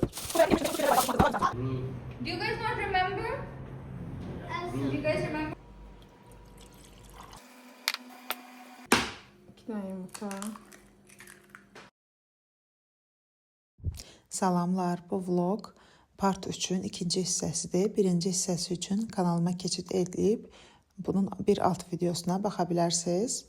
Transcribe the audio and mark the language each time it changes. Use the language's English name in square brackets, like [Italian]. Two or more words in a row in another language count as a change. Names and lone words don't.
[English] Do you guys not remember? Do you guys remember? [Azerbaijani] Salamlar, bu [English] vlog part [Azerbaijani] 3-ün ikinci hissəsidir. Birinci hissəsi üçün kanalıma keçid edib bunun bir alt videosuna baxa bilərsiniz.